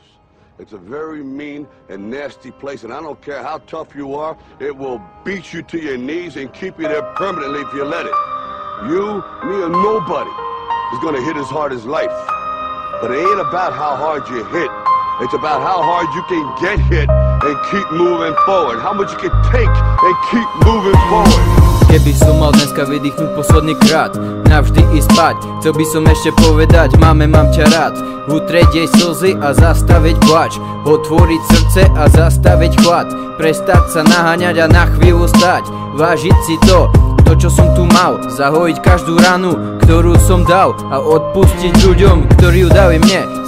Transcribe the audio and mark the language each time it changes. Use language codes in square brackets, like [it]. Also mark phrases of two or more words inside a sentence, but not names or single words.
[en] It's a very mean and nasty place, and I don't care how tough you are, it will beat you to your knees and keep you there permanently if you let it. You, me, or nobody is gonna hit as hard as life. But it ain't about how hard you hit. It's about how hard you can get hit and keep moving forward. How much you can take and keep moving forward. [sk] Keby som mal dneska vydýchnuť posledný krát, navždy ísť spať, chcel by som ešte povedať: máme, mám ťa rád. Utrieť jej slzy a zastaviť plač, otvoriť srdce a zastaviť chlad, prestať sa naháňať a na chvíľu stať, vážiť si to, čo som tu mal, zahojiť každú ranu, ktorú som dal, a odpustiť ľuďom, ktorí ju dali mne.